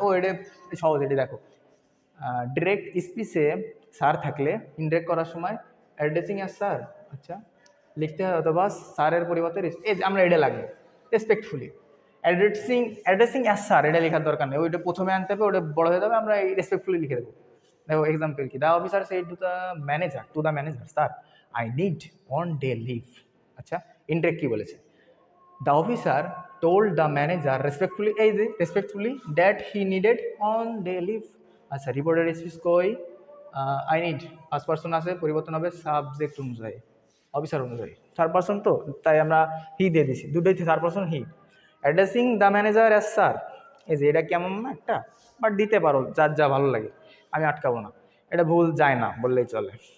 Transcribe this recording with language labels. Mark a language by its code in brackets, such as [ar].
[bn] ও এটা সহজ, এটা দেখো। ডিরেক্ট স্পিচে স্যার থাকলে ইনডিরেক্ট করার সময় [en] addressing as sir, [bn] আচ্ছা, লিখতে হয়, অথবা স্যারের পরিবর্তে আমরা এটা লাগবে রেসপেক্টফুলি। [en] addressing as sir [bn] এটা লেখার দরকার নেই, ওইটা প্রথমে আনতে হবে, ওটা বড় হয়ে যাবে, আমরা এই রেসপেক্টফুলি লিখে দেবো। দেখো [en] Example কি, the officer said to the manager sir I need 1 day leave. [bn] আচ্ছা, ইনডিরেক্ট কি বলেছে? [en] The officer told the manager respectfully that he needed on day leave. [bn] আচ্ছা, রিপোর্টের স্পিচ কই? আই নিড ফার্স্ট পার্সন আছে, পরিবর্তন হবে সাবজেক্ট অনুযায়ী, অফিসার অনুযায়ী, থার্ড পার্সন তো, তাই আমরা হি দিয়ে দিছি, দুটোই third person he. [en] addressing the manager as sir, [bn] এই যে এটা কেমন না একটা, বাট দিতে পারো যার যা ভালো লাগে, আমি আটকাবো না, এটা ভুল যায় না বললেই চলে।